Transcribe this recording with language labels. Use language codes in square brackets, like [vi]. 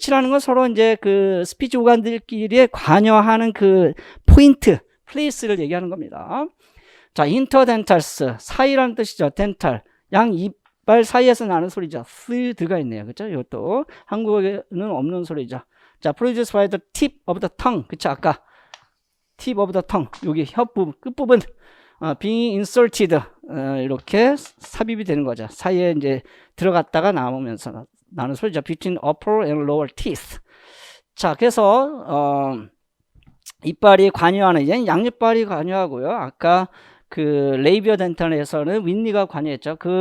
[ko] 위치라는 건 서로 이제 그 스피치 오간들끼리 관여하는 그 포인트, 플레이스를 얘기하는 겁니다. 자, 인터덴탈스 사이라는 뜻이죠. 덴탈 양 이빨 사이에서 나는 소리죠. 스 들어가 있네요. 그렇죠? 이것도 한국어에는 없는 소리죠. [en] 자, produced by the tip of the tongue. [ko] 그쵸? [en] 아까 tip of the tongue. [ko] 여기 혀 부분, 끝부분. [en] being inserted. [ko] 이렇게 삽입이 되는 거죠. 사이에 이제 들어갔다가 나오면서 나는 소리죠. [en] between upper and lower teeth. [ko] 자, 그래서, 이빨이 관여하는, 얘는 양옆발이 관여하고요. 아까 그 레이비어 덴탈에서는 윗니가 관여했죠.